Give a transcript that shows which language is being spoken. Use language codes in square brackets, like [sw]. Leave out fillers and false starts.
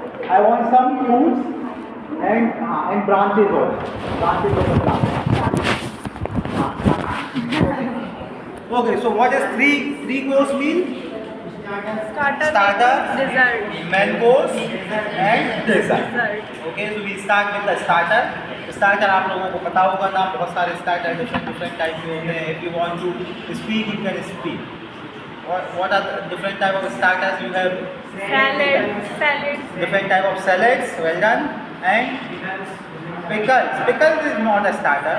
[en] I want some fruits and branches also. Branches of the plant. Okay, so what is three course meal? Starter, dessert, main course and dessert. Okay, so we start with the starter. [hi] Starter आप लोगों को पता होगा ना, बहुत सारे starter different type के होते हैं. [en] If you want to speak, you can speak. What are the different type of starters you have? salad, Different type of salads. Well done. And pickles. Pickles is not a starter.